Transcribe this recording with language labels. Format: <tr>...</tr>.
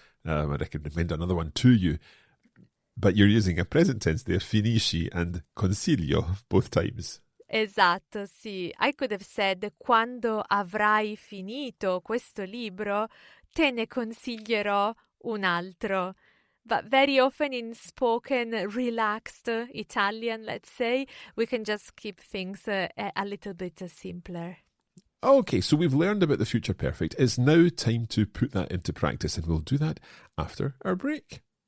<en>I recommend another one to you. But you're using a present tense there, finisci and consiglio, both times.</en> <it>Esatto, sì.</it> <en>I could have said,</en> <it>quando avrai finito questo libro, te ne consiglierò un altro.</it> <en>But very often in spoken, relaxed Italian, let's say, we can just keep things a little bit simpler. Okay, so we've learned about the future perfect. It's now time to put that into practice, and we'll do that after our break.</en>